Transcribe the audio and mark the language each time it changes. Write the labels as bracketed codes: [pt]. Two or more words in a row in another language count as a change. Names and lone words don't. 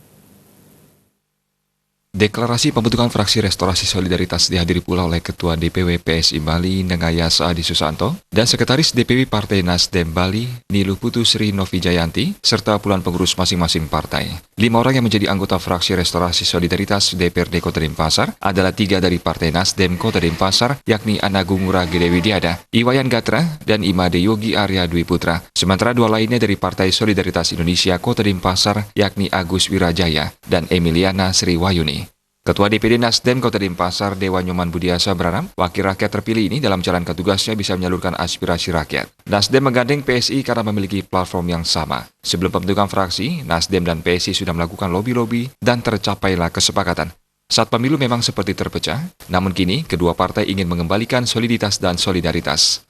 [id] Deklarasi pembentukan fraksi Restorasi Solidaritas dihadiri pula oleh Ketua DPW PSI Bali Nengaya Saadi Susanto dan Sekretaris DPW Partai Nasdem Bali Niluh Putu Sri Novi Jayanti serta puluhan pengurus masing-masing partai. 5 orang yang menjadi anggota fraksi Restorasi Solidaritas DPRD Kota Denpasar adalah 3 dari Partai Nasdem Kota Denpasar yakni Anagung Ngurah Gede Widiada, Iwayan Gatra, dan Imade Yogi Arya Dwi Putra. Sementara 2 lainnya dari Partai Solidaritas Indonesia Kota Denpasar yakni Agus Wirajaya dan Emiliana Sri Wayuni. Ketua DPD Nasdem Kota Denpasar Dewa Nyoman Budiasa berharap wakil rakyat terpilih ini dalam jalankan tugasnya bisa menyalurkan aspirasi rakyat. Nasdem menggandeng PSI karena memiliki platform yang sama. Sebelum pembentukan fraksi, Nasdem dan PSI sudah melakukan lobi-lobi dan tercapailah kesepakatan. Saat pemilu memang seperti terpecah, namun kini kedua partai ingin mengembalikan soliditas dan solidaritas.